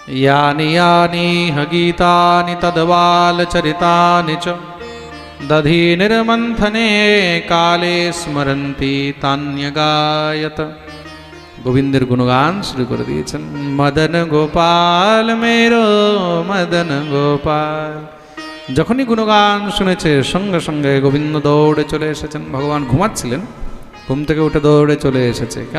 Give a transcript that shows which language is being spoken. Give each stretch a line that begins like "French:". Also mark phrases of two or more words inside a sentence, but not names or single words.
Sanskrit: यानि यानि ह गीतानि तद्बालचरितानि च दधि निर्मन्थने काले स्मरन्ति तान्यगायत।
Bangla: গোবিন্দের গুণগান শুরু করে দিয়েছেন। মদন গোপাল মেরো মদন গোপাল। যখনই গুণগান শুনেছে সঙ্গে সঙ্গে গোবিন্দ দৌড়ে চলে এসেছেন। ভগবান ঘুমাচ্ছিলেন, ঘুম থেকে উঠে দৌড়ে চলে এসেছে। কেন?